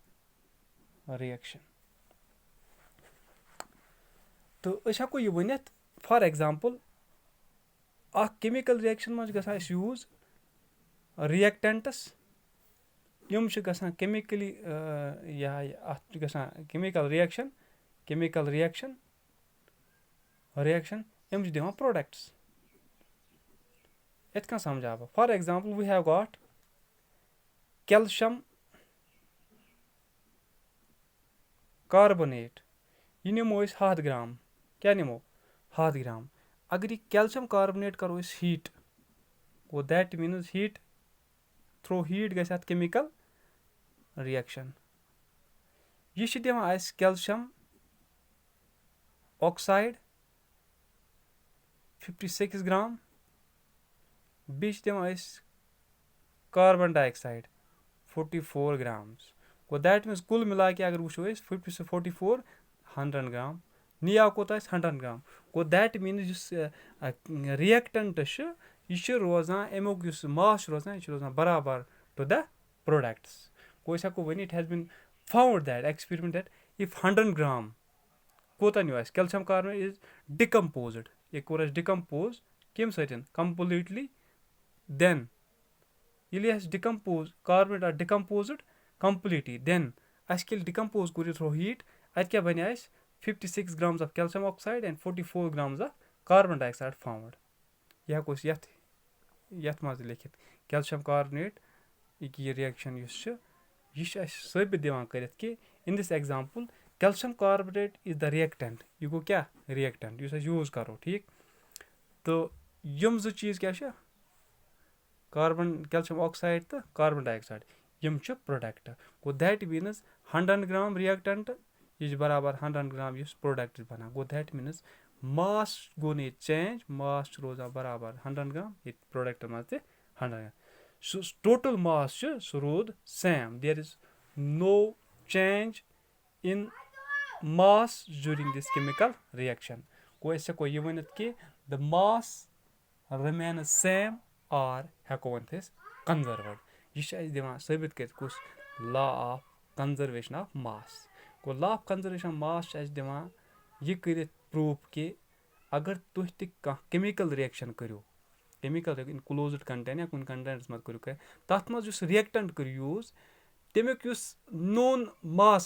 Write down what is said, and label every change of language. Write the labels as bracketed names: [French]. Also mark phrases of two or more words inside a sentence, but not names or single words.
[Kashmiri] تہٕ أسۍ ہٮ۪کو یہِ ؤنِتھ [English] For example, [Kashmiri] اکھ [English] chemical reaction [Kashmiri] منٛز چھِ گژھان اَسہِ [English] use reactants [Kashmiri] یِم چھِ گژھان کیمِکلی یا اَتھ چھِ گژھان [English] chemical reaction [Kashmiri] یِم چھِ دِوان پروڈکٹس یِتھ کٔنۍ سمجھاو بہٕ [English] for example we have got calcium carbonate [Kashmiri] یہِ نِمو أسۍ 100 گرام کیٛاہ نِمو 100 گرام اگر یہِ [English] calcium carbonate [Kashmiri] کرو أسۍ ہیٖٹ گوٚو [English] that means heat through heat [Kashmiri] گژھِ اَتھ [English] chemical reaction [Kashmiri] یہِ چھِ دِوان اَسہِ کیلشیم آکسایڈ 56 گرام بیٚیہِ چھِ دِوان أسۍ [English] carbon dioxide [Kashmiri] 44 گرامز گوٚو [English] that means [Kashmiri] کُل مِلا کے اگر وٕچھو أسۍ 44 100 گرام نِیاو کوٗتاہ اَسہِ 100 گرام گوٚو [English] that means [Kashmiri] یُس رِیَکٹنٹ چھُ یہِ چھُ روزان امیُک یُس ماس چھُ روزان یہِ چھُ روزان برابر [English] to the products [Kashmiri] گوٚو أسۍ ہٮ۪کو ؤنِتھ [English] it has been found that experiment that if 100 gram [Kashmiri] کوٗتاہ نیوٗ اَسہِ [English] calcium carbonate is decomposed [Kashmiri] یہِ کوٚر اَسہِ ڈِکمپوز کمہِ سۭتۍ [English] completely then [Kashmiri] ییٚلہِ اَسہِ [English] decompose carbonate are decomposed completely then [Kashmiri] اَسہِ ییٚلہِ ڈِکمپوز کوٚر یہِ [English] through heat [Kashmiri] اَتہِ کیٛاہ بنے اَسہِ [English] 56 grams of calcium oxide and 44 grams of carbon dioxide found [Kashmiri] یہِ ہٮ۪کو أسۍ یتھ منٛز لیکھِتھ [English] calcium carbonate [Kashmiri] یہِ رِیَکشن یُس چھُ یہِ چھُ اَسہِ ثٲبت دِوان کٔرِتھ کہِ [English] in this example calcium carbonate is the reactant [Kashmiri] یہِ گوٚو کیٛاہ رِیَکٹنٹ یُس أسۍ یوٗز کرو ٹھیٖک تہٕ یِم زٕ چیٖز کیٛاہ چھِ [English] calcium oxide [Kashmiri] تہٕ [English] carbon dioxide [Kashmiri] یِم چھِ پروڈکٹ گوٚو [English] that means 100 gram reactant [Kashmiri] یہِ چھِ برابر 100 گرام یُس پروڈکٹ چھُ بنان گوٚو [English] that means mass [Kashmiri] گوٚو نہٕ ییٚتہِ چینج ماس چھُ روزان برابر 100 گرام ییٚتہِ پروڈکٹ منٛز تہِ 100 گرام سُہ [English] total mass [Kashmiri] چھُ سُہ روٗد [English] same there is no change in mass during this chemical reaction [Kashmiri] گوٚو أسۍ ہٮ۪کو یہِ ؤنِتھ کہِ [English] the mass remains same [Kashmiri] آر ہٮ۪کو ؤنِتھ أسۍ کنزروٕڈ یہِ چھِ اَسہِ دِوان ثٲبت کٔرِتھ کُس [English] law of conservation of mass [Kashmiri] گوٚو [English] law of conservation of mass [Kashmiri] چھُ اَسہِ دِوان یہِ کٔرِتھ پروٗف کہِ اگر تُہۍ تہِ کانٛہہ [English] chemical reaction [Kashmiri] کٔرِو [English] chemical in closed contain [Kashmiri] یا کُنہِ کنٹینٹس منٛز کٔرِو تتھ منٛز یُس رِیَکٹنٹ کٔرِو یوٗز تمیُک یُس [English] known mass